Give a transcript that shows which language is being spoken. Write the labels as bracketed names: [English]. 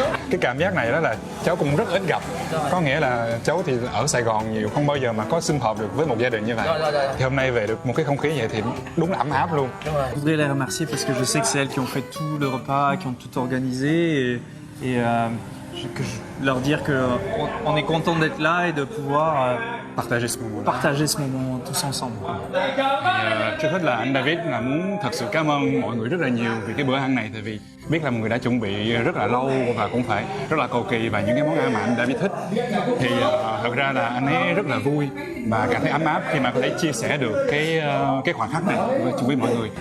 [Vietnamese] Cái cảm giác này đó là cháu cũng rất ít gặp. Có nghĩa là cháu thì ở Sài Gòn nhiều, không bao giờ mà có sum họp được với một gia đình như vậy. Thì hôm nay về được một cái không khí vậy thì đúng là ấm áp luôn. [French] Je voudrais les remercier parce que je sais que c'est elles qui ont fait tout le repas, qui ont tout organisé et Leur dire que on est content d'être là et de pouvoir partager ce moment tous ensemble. [Vietnamese] Trước hết là anh David là muốn thật sự cảm ơn mọi người rất là nhiều vì cái bữa ăn này, tại vì biết là mọi người đã chuẩn bị rất là lâu và cũng phải rất là cầu kỳ và những cái món ăn mà anh David thích, thì thật ra là anh ấy rất là vui và cảm thấy ấm áp khi mà có thể chia sẻ được cái khoảnh khắc này với mọi người.